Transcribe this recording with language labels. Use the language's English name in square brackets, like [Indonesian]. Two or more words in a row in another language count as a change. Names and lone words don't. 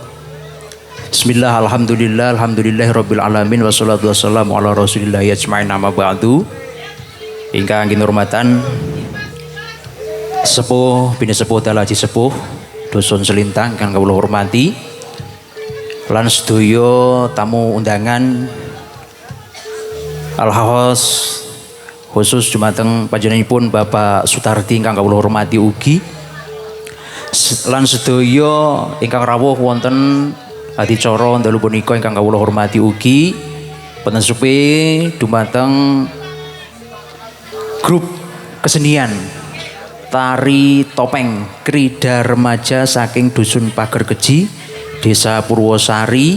[Arabic] بسم الله، الحمد لله، الحمد لله رب العالمين والصلاة والسلام على رسول الله أجمعين أما بعد. [Javanese] Ingkang kinurmatan sepuh bini sepuh dalaji sepuh Dusun Selintang kang kawula hormati lan sedaya tamu undangan alhos khusus dumateng panjenenganipun Bapak Sutardi ingkang kawula hormati ugi lan sedaya ingkang rawuh wonten adicara dalu punika ingkang kawula hormati ugi wonten supe dumateng grup kesenian tari topeng krida remaja saking dusun Pager Keji, Desa Purwosari.